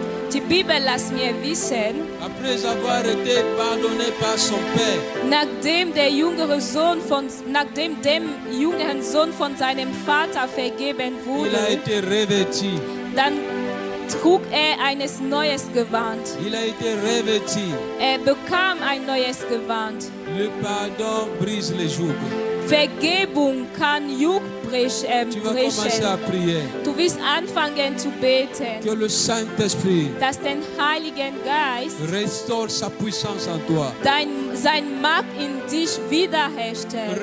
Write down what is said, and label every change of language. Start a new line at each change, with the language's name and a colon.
German: Die Bibel lässt mir wissen,
French: après avoir été pardonné par son Père,
German: nachdem dem jüngeren Sohn von seinem Vater vergeben
French: il a
German: wurde,
French: été revêtu.
German: dann trug er ein neues Gewand.
French: Il a été revêtu.
German: Er bekam ein neues Gewand.
French: Le pardon brise les jougs.
German: Vergebung kann Juck
French: Tu vas commencer à
German: brechen.
French: prier.
German: Du wirst anfangen zu beten,
French: Que le Saint-Esprit
German: dass den Heiligen Geist
French: restaure sa puissance en toi.
German: sein Macht in dich wiederherstellt.